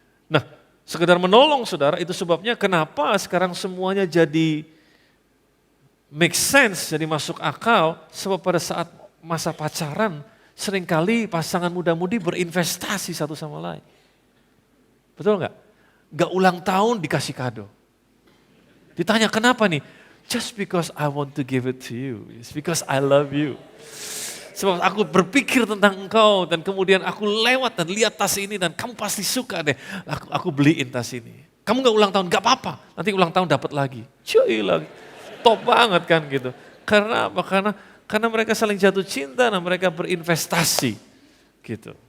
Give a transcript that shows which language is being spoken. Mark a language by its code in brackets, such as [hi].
[id] Nah, sekedar menolong saudara, itu sebabnya kenapa sekarang semuanya jadi [en] make sense, [id] jadi masuk akal, sebab pada saat masa pacaran, seringkali pasangan muda-mudi berinvestasi satu sama lain. Betul nggak? Nggak ulang tahun dikasih kado. Ditanya kenapa nih? [en] Just because I want to give it to you. It's because I love you. [id] Sebab aku berpikir tentang engkau dan kemudian aku lewat dan lihat tas ini dan kamu pasti suka deh. Aku beliin tas ini. Kamu nggak ulang tahun, nggak apa-apa. Nanti ulang tahun dapat lagi. Cuy lagi. Top banget kan gitu. Karena apa? Karena mereka saling jatuh cinta dan mereka berinvestasi. Gitu.